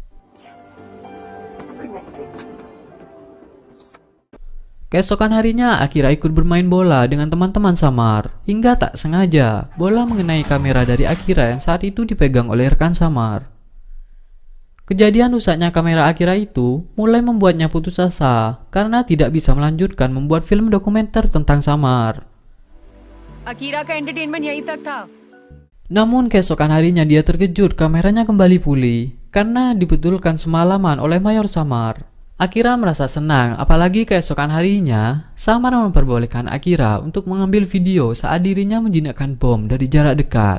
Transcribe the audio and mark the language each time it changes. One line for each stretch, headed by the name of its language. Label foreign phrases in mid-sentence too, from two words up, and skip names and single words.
Indonesian: Keesokan harinya, Akira ikut bermain bola dengan teman-teman Samar. Hingga tak sengaja, bola mengenai kamera dari Akira yang saat itu dipegang oleh rekan Samar. Kejadian rusaknya kamera Akira itu mulai membuatnya putus asa karena tidak bisa melanjutkan membuat film dokumenter tentang Samar.
Hindi: अकीरा का एंटरटेनमेंट यहीं तक था।
Indonesian: Namun keesokan harinya dia terkejut kameranya kembali pulih karena dibetulkan semalaman oleh Mayor Samar. Akira merasa senang, apalagi keesokan harinya, Samar memperbolehkan Akira untuk mengambil video saat dirinya menjinakkan bom dari jarak dekat.